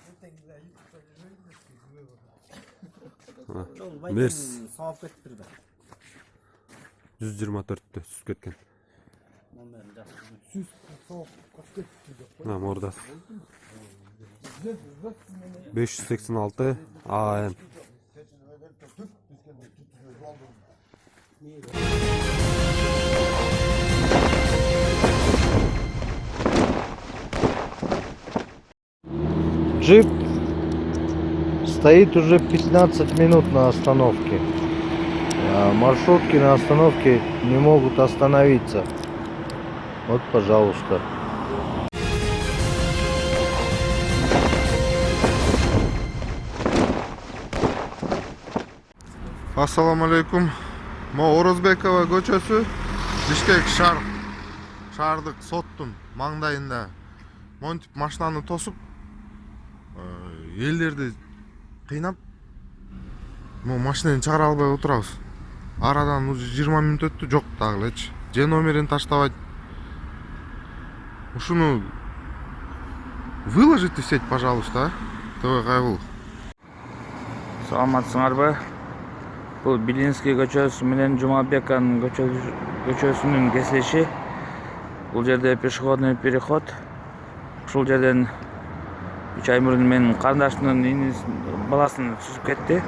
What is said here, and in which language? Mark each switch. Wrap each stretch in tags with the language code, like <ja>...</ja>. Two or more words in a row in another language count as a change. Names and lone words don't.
<ky>Мерс 124-тө сүзүп кеткен. Мына мордасы 586 АН.</ky> <ru>Джип стоит уже 15 минут на остановке. Маршрутки на остановке не могут остановиться. Вот, пожалуйста.</ru> <ky>Ассаламу алейкум. Мо Орозбекова көчөсү, Бишкек шаардык соттун маңдайында монтип машинаны тосуп, элдерди кыйнап, мо машинаны чыгара албай отурабыз. Арадан уже 20 мүнөт өттү, жок дагы элечи. Же номерин таштабайт. Ушуну</ky> <ru>выложите в сеть, пожалуйста,</ru> <ky>ТВ Кайгул. Саламатсыңарбы? Бул Билинский көчөсү менен Жумабекан көчөсүнүн кесилиши. Бул жерде</ky> <ru>пешеходный переход.</ru> <ky>Ушул жерден 3 ай мурун менин карындаштын баласын сүзүп кетти.</ky>